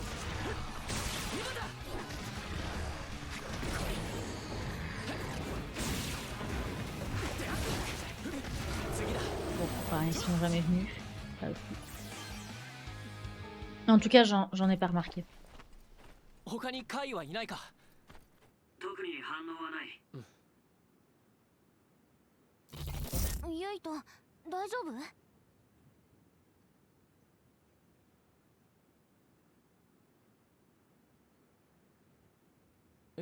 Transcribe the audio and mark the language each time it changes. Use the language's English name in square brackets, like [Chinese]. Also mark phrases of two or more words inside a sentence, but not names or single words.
[French] Bon, enfin, ils sont jamais venus. En tout cas, j'en ai pas remarqué. [Japanese] 他に怪異はいないか？特に反応はない。ユイと、大丈夫？え？